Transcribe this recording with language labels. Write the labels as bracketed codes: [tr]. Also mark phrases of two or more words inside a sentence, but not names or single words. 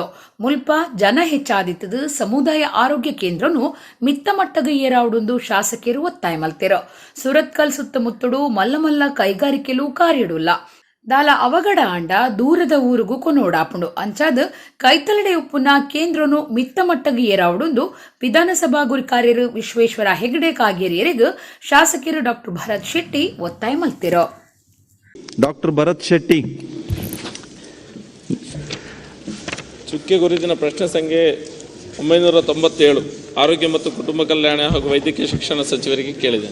[tcy] ಮುಲ್ಪ ಜನ ಹೆಚ್ಚಾದಿತ್ತದು ಸಮುದಾಯ ಆರೋಗ್ಯ ಕೇಂದ್ರನು ಮಿತ್ತ ಮಟ್ಟಗ ಏರಾವುಡೊಂದು ಶಾಸಕರು ಒತ್ತಾಯ ಮಲ್ತೆರು. ಸುರತ್ಕಲ್ ಸುತ್ತಮುತ್ತಡು ಮಲ್ಲ ಕೈಗಾರಿಕೆಲು ಕಾರ್ಯಡುಲ್ಲ. ದಾಲ ಅವಗಡ ಆಂಡ ದೂರದ ಊರಿಗೂ ಕೊನೋಡಾಪುಂಡು. ಅಂಚಾದ ಕೈತಲಡೆ ಉಪ್ಪುನ ಕೇಂದ್ರನು ಮಿತ್ತ ಮಟ್ಟಗೆ ಏರಾವುಡೊಂದು ವಿಧಾನಸಭಾ ಗುರಿಕಾರ್ಯರು ವಿಶ್ವೇಶ್ವರ ಹೆಗಡೆ ಕಾಗೇರಿಯರಿಗೂ ಶಾಸಕರು ಡಾಕ್ಟರ್ ಭರತ್ ಶೆಟ್ಟಿ ಒತ್ತಾಯ ಮಲ್ತಿರೋ. ಡಾಕ್ಟರ್ ಭರತ್ ಶೆಟ್ಟಿ [kn] ಚುಕ್ಕೆ ಗುರುತಿನ ಪ್ರಶ್ನೆ ಸಂಖ್ಯೆ 997 ಆರೋಗ್ಯ ಮತ್ತು ಕುಟುಂಬ ಕಲ್ಯಾಣ ಹಾಗೂ ವೈದ್ಯಕೀಯ ಶಿಕ್ಷಣ ಸಚಿವರಿಗೆ ಕೇಳಿದೆ.